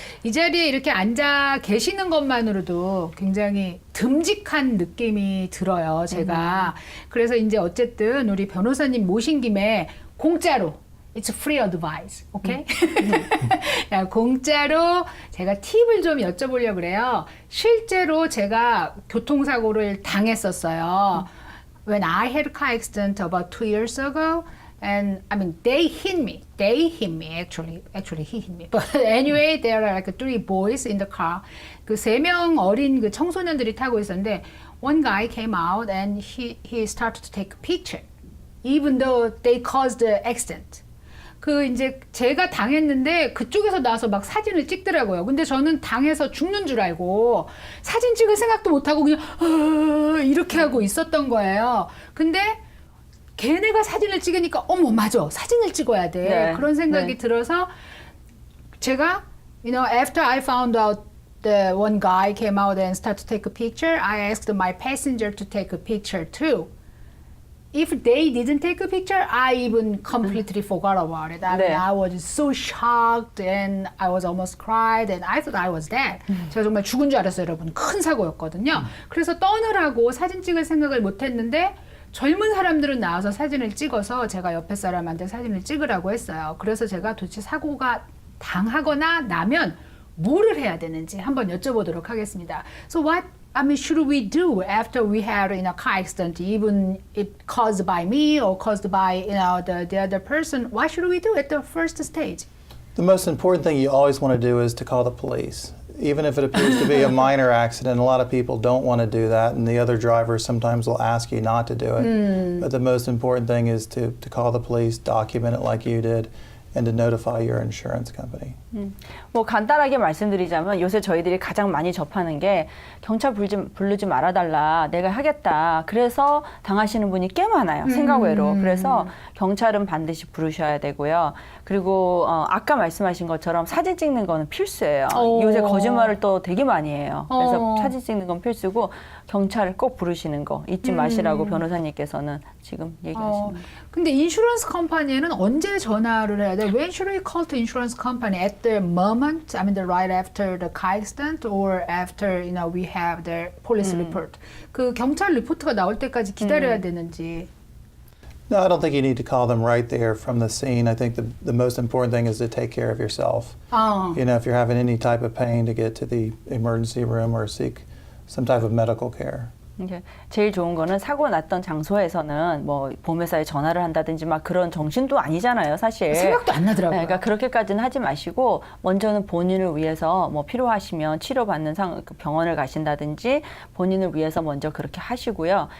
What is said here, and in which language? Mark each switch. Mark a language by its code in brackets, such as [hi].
[ko] 이 자리에 이렇게 앉아 계시는 것만으로도 굉장히 듬직한 느낌이 들어요. 제가. 그래서 이제 어쨌든 우리 변호사님 모신 김에 공짜로 [en] It's free advice, [ko] 오케이? 자, 공짜로 제가 팁을 좀 여쭤보려고 그래요. 실제로 제가 교통사고를 당했었어요. [en] When I had a car accident about 2 years ago, and I mean, they hit me. Actually, he hit me. But anyway, there are like 3 boys in the car. [ko] 그 3명 어린 그 청소년들이 타고 있었는데, [en] one guy came out and he started to take a picture, even though they caused the accident. [ko] 그 이제 제가 당했는데 그쪽에서 나와서 막 사진을 찍더라고요. 근데 저는 당해서 죽는 줄 알고 사진 찍을 생각도 못 하고 그냥 이렇게 하고 있었던 거예요. 근데 걔네가 사진을 찍으니까 어머 맞아 사진을 찍어야 돼. 네, 그런 생각이 들어서 제가 [en] after I found out the one guy came out and started to take a picture, I asked my passenger to take a picture too. If they didn't take a picture, I even completely forgot about it. I mean, [ko] 네. [en] I was so shocked and I was almost cried and I thought I was dead. [ko] 제가 정말 죽은 줄 알았어요, 여러분. 큰 사고였거든요. 그래서 떠느라고 사진 찍을 생각을 못 했는데 젊은 사람들은 나와서 사진을 찍어서 제가 옆에 사람한테 사진을 찍으라고 했어요. 그래서 제가 도대체 사고가 당하거나 나면 뭐를 해야 되는지 한번 여쭤보도록 하겠습니다. [en] So what I mean, should we do after we had car accident, even it caused by me or caused by the other person? Why should we do it at the first stage? The most important thing you always want to do is to call the police. Even if it appears to be a minor accident, a lot of people don't want to do that, and the other drivers sometimes will ask you not to do it. But the most important thing is to call the police, document it like you did, and to notify your insurance company. [ko] 뭐 간단하게 말씀드리자면 요새 저희들이 가장 많이 접하는 게 경찰 부르지 말아달라, 내가 하겠다. 그래서 당하시는 분이 꽤 많아요. 생각 외로. 그래서 경찰은 반드시 부르셔야 되고요. 그리고 아까 말씀하신 것처럼 사진 찍는 거는 필수예요. 요새 거짓말을 또 되게 많이 해요. 그래서 사진 찍는 건 필수고 경찰을 꼭 부르시는 거 잊지 마시라고 변호사님께서는 지금 얘기하시는 근데 인슈런스 컴퍼니에는 언제 전화를 해야 돼? [en] When should we call to insurance company? At the moment, I mean, right after the car accident, or after we have the police report. [ko] 그 경찰 리포트가 나올 때까지 기다려야 되는지. [en] No, I don't think you need to call them right there from the scene. I think the most important thing is to take care of yourself. If you're having any type of pain, to get to the emergency room or seek some type of medical care. [ko] 제일 좋은 거는 사고 났던 장소에서는 뭐 보험회사에 전화를 한다든지 막 그런 정신도 아니잖아요, 사실. 생각도 안 나더라고요. 그러니까 그렇게까지는 하지 마시고 먼저는 본인을 위해서 뭐 필요하시면 치료받는 병원을 가신다든지 본인을 위해서 먼저 그렇게 하시고요.